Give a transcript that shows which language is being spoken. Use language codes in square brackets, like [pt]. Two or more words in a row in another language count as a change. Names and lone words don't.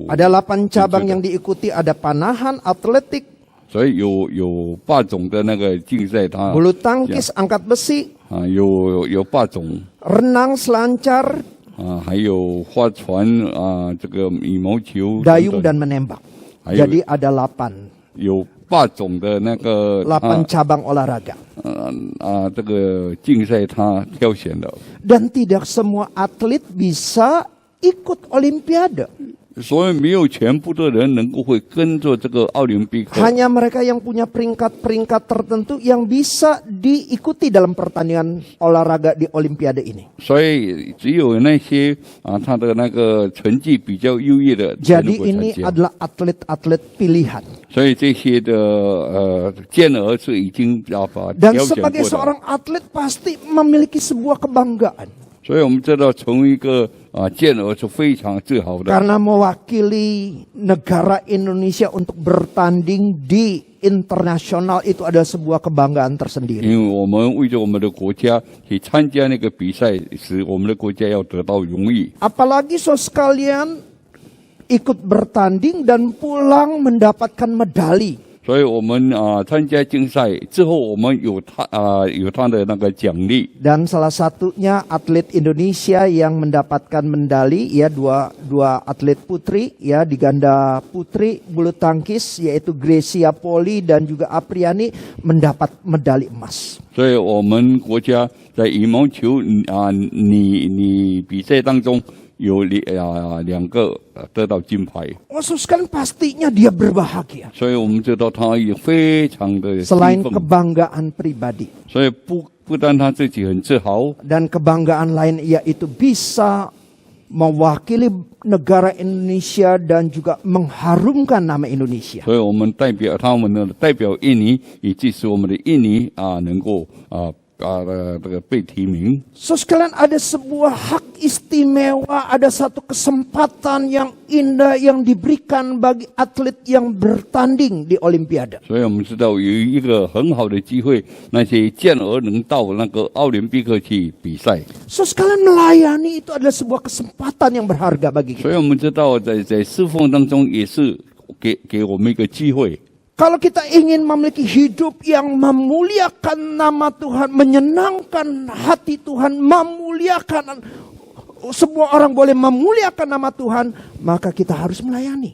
[id] Ada 8 cabang yang diikuti, ada panahan, atletik, [zh] 所以有8种的那个竞赛，它 [id] bulu tangkis, angkat besi, [zh] 有8种 [id] renang, selancar, [zh] 还有划船这个羽毛球 [id] dayung dan menembak. Ayo. Jadi ada 8 [zh] 有8种的那个 [id] cabang olahraga. [zh] 这个竞赛它挑选的， [id] Dan tidak semua atlet bisa ikut olimpiade. [zh] 所以没有全部的人能够会跟着这个奥林匹克。 [id] Hanya mereka yang punya peringkat-peringkat tertentu yang bisa diikuti dalam pertandingan olahraga di olimpiade ini. [zh] 所以只有那些他的那个成绩比较优异的才能 [id] Jadi [zh] 够参 [id] ini [zh] 加。 [id] adalah atlet-atlet pilihan. [zh] 所以这些的健儿是已经把 [id] Dan [zh] 挑选 [id] sebagai [zh] 过的。 [id] seorang atlet pasti memiliki sebuah kebanggaan. [zh] 所以我们知道，成为一个健儿是非常自豪的。 [id] Karena mewakili negara Indonesia untuk bertanding di internasional itu adalah sebuah kebanggaan tersendiri. [zh] 因为我们为着我们的国家去参加那个比赛，使我们的国家要得到荣誉。 [id] Apalagi saudara sekalian ikut bertanding dan pulang mendapatkan medali. [zh] 所以我们参加竞赛之后，我们有他的那个奖励。 [id] Dan salah satunya atlet Indonesia yang mendapatkan medali, ya dua atlet putri, ya di ganda putri bulu tangkis, yaitu Grecia Poli dan juga Apriani mendapat medali emas. [zh] 所以我们国家在羽毛球你比赛当中有2个得到金牌。 [id] Khususkan pastinya dia berbahagia. [zh] 所以我们知道他也非常的兴 [id] Selain [zh] 奋。 [id] kebanggaan pribadi [zh] 所以不但他自己很自豪， [id] dan kebanggaan lain, yaitu bisa mewakili negara Indonesia dan juga mengharumkan nama Indonesia. [zh] 所以我们代表他们的代表印尼，以及使我们的印尼能够这个被提名。 [id] So sekalian, ada sebuah hak istimewa, ada satu kesempatan yang indah yang diberikan bagi atlet yang bertanding di Olimpiade. [zh] 所以我们知道有一个很好的机会，那些健儿能到那个奥林匹克去比赛。 [id] So sekalian, melayani itu adalah sebuah kesempatan yang berharga bagi [zh] 所 [id] kita. [zh] 以我们知道在侍奉当中也是给我们一个机会。 [id] Kalau kita ingin memiliki hidup yang memuliakan nama Tuhan, menyenangkan hati Tuhan, memuliakan, semua orang boleh memuliakan nama Tuhan, maka kita harus melayani.